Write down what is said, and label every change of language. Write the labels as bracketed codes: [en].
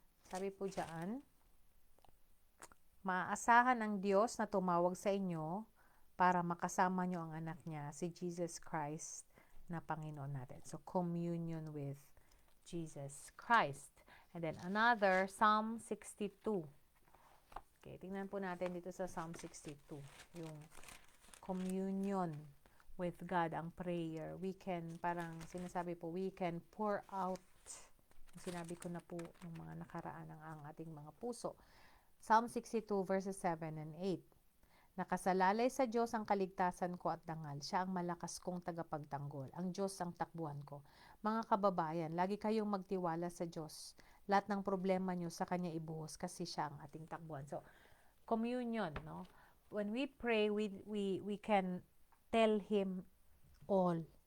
[tl] Sabi po dyan, maaasahan ang Diyos na tumawag sa inyo para makasama nyo ang anak niya, si Jesus Christ, na Panginoon natin. [en] So, communion with Jesus Christ. And then another, Psalm 62. Okay, [tl] tingnan po natin dito sa [en] Psalm 62. [tl] Yung communion with God, ang prayer. [en] We can, [tl] parang sinasabi po, [en] we can pour out. [tl] Sinabi ko na po yung mga nakaraan ng ang ating mga puso. Psalm 62 verses 7 and 8. Nakasalalay sa Diyos ang kaligtasan ko at dangal. Siya ang malakas kong tagapagtanggol. Ang Diyos ang takbuhan ko. Mga kababayan, lagi kayong magtiwala sa Diyos. Lahat ng problema nyo sa Kanya ibuhos kasi siya ang ating takbuhan. [en] So, communion, no? When we pray, we can tell Him all.